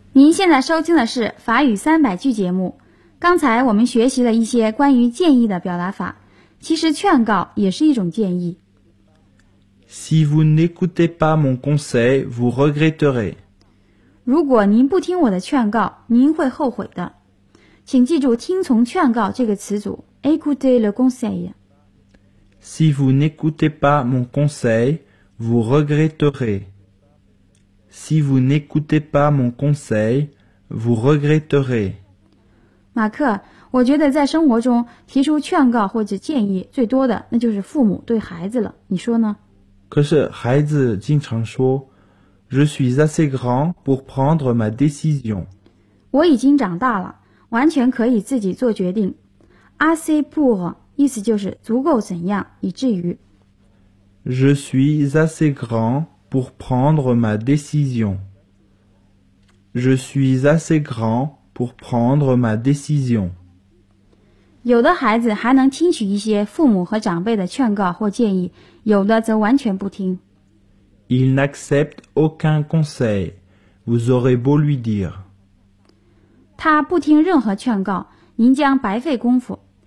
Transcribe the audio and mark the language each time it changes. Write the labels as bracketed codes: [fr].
[zh] 现在收听的是法语三百句节目，刚才我们学习了一些关于建议的表达法，其实劝告也是一种建议。 [fr] Si vous n'écoutez pas mon conseil, vous regretterez. [zh] 如果您不听我的劝告，您会后悔的。请记住听从劝告这个词组 [fr] écoutez le conseil. Si vous n'écoutez pas mon conseil, vous regretterez. Si vous n'écoutez pas mon conseil, vous regretterez. [zh] 马克，我觉得在生活中提出劝告或者建议最多的那就是父母对孩子了，你说呢？可是孩子经常说 [fr] Je suis assez grand pour prendre ma décision. [zh] 我已经长大了，完全可以自己做决定。 [fr] Assez pour [zh] 意思就是足够怎样，以至于。 [fr] Je suis assez grandPour prendre ma décision. Je suis assez grand pour prendre ma décision. [zh] 有的孩子还能听取一些父母和长辈的劝告或建议，有的则完全不听。 [fr] Il n'accepte aucun conseil. Vous aurez beau lui dire. [zh] 他不听任何劝告，您将白费功夫。